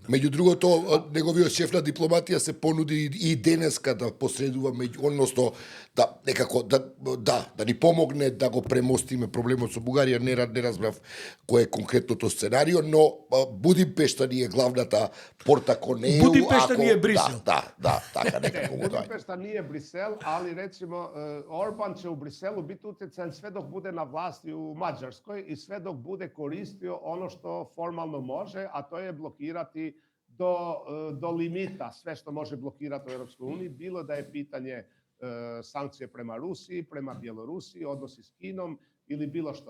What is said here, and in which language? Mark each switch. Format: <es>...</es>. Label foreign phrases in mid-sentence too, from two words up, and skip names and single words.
<mk>Меѓу другото, неговиот шеф на дипломатија се понуди и денеска да посредува односно да некако да ни помогне да го премостиме проблемот со Бугарија. Не разбрав кој е конкретното сценарио, но Будимпешта ни е главната порта кон ЕУ. Будимпешта ни е Брисел. Да, така некако го дај.</mk> <hr>Будимпешта nije Brisel, ali recimo Orban će u Briselu biti utjecajan sve dok bude na vlasti u Mađarskoj i sve dok bude koristio ono što formalno može, a to je blokirati do limita sve što može blokirati u Europskoj uniji, bilo da je pitanje sankcije prema Rusiji, prema Bjelorusiji, odnosi s Kinom ili bilo što.</hr>